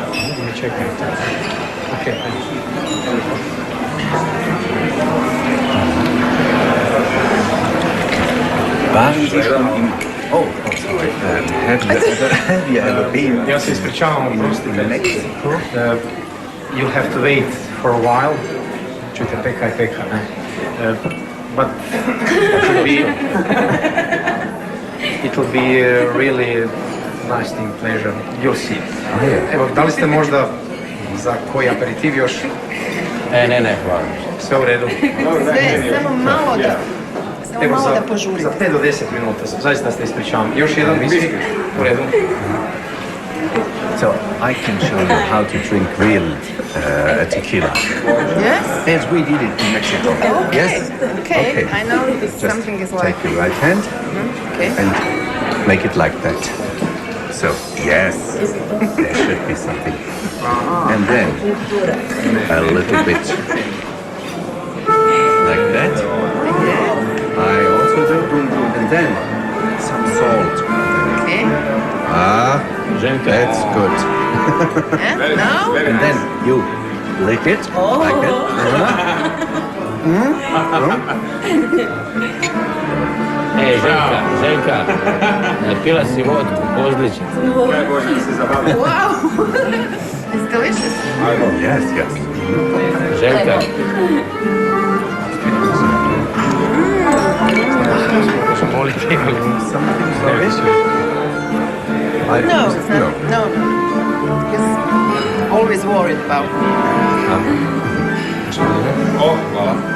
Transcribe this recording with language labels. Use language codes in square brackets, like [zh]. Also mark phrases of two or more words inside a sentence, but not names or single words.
[hr] drugi me čekaju. Ok. Ja se ispričavam, oprostite. [en] You'll have to wait for a while. [hr] Čujte, peka je peka, ne? [en] But it will be a really nice thing, pleasure. You'll see. [hr] Evo, da li ste možda za koji aperitiv još? Ne, hvala. Sve u redu. Samo malo da požurite. Za 5 do 10 minuta, zaista ste ispričavam. Još jedan viski, u redu. [en] So, I can show you how to drink real tequila. Yes? As we did it in Mexico. Okay. Yes? Okay. I know something is like... Take your right hand and make it like that. So, yes, there should be something. And then, a little bit like that. I also do. And then, some salt. Okay. That's good. And now? And then you lick it like that. [hr] Željka, napila si vodku, pozličica. [en] Wow! It's delicious. Yes. Željka. No. He's always worried about me. [hr] Hvala.